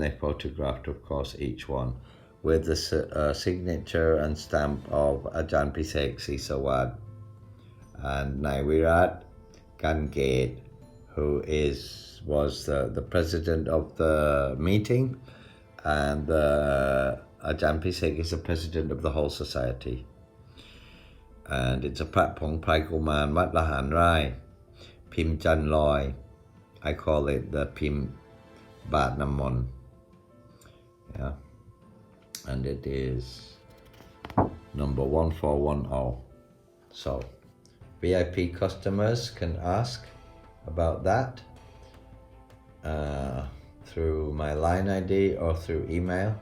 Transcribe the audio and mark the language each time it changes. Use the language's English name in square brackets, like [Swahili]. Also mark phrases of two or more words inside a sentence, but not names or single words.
[English] They photographed, of course, each one with the signature and stamp of Ajahn Pisek Sisawad and Naiwirat Gangate, who was the president of the meeting, and Ajahn Pisek is the president of the whole society. And it's a Pra Pong Prai Kumarn Wat Laharn Rai, Pim Jantr Loi. I call it the Pim Badtr Nam Mont. Yeah. And it is number 1410. So VIP customers can ask about that through my line ID or through email.